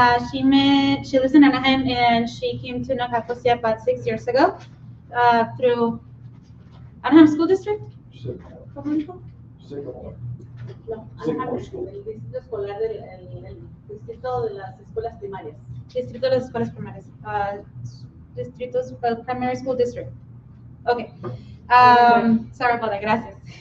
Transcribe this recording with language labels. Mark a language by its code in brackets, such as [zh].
[en] She lives in Anaheim, and she came to Nakakosia about 6 years ago through Anaheim School District. [es] No, Anaheim, el distrito escolar el distrito de las escuelas primarias. Distrito de las escuelas primarias. [en] Distritos Primary School District. Okay. Sorry about that. Gracias.